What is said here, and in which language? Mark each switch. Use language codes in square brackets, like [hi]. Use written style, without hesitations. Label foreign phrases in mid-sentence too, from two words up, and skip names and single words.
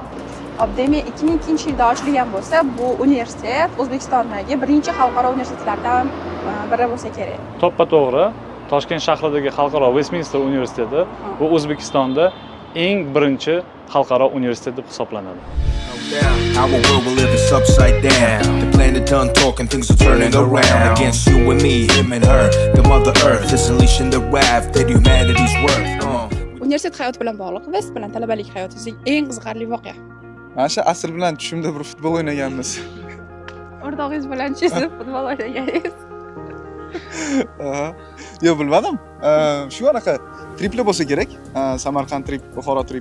[uz] Demak, 2002-yilda ochilgan bo'lsa, bu universitet O'zbekistondagi birinchi xalqaro universitetlardan biri bo'lsa kerak. To'ppa-to'g'ri. Toshkent shahridagi xalqaro Westminster universiteti bu O'zbekistonda eng birinchi xalqaro universitet deb hisoblanadi. [en] Our world will live is upside down. The planet done talking, things are turning around against you and me, him and her. The mother earth is unleashing the wrath that humanity's worth. [uz] Universitet hayoti bilan bog'liq, West bilan talabalik hayotingizdagi eng qiziqarli voqea. Mana shu asl bilan tushimda bir futbol o'ynaganmiz. O'rtog'ingiz bilan tushsiz futbol o'ynagansiz. Yo'q, bilmadim. Shu anaqa triplar bo'lsa kerak. Samarqand trip, Buxoro trip.